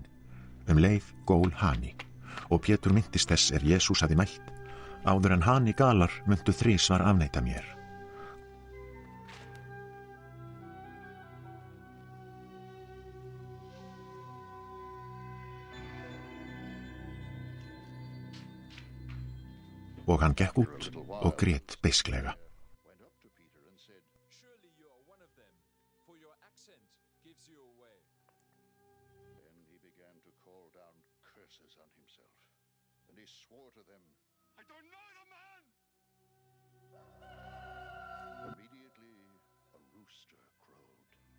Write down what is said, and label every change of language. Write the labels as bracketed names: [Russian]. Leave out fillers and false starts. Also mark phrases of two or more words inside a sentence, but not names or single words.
[Icelandic] Leið gól hani, og Pétur minntist þess Jesús hafði mælt, áður en hani galar myndu þrisvar afneita mér. Og hann gekk út og grét beisklega. [English] Surely you are one of them, for your accent gives you away. Then he began to call down curses on himself, and he swore to them, I don't know the man! Immediately a rooster crowed.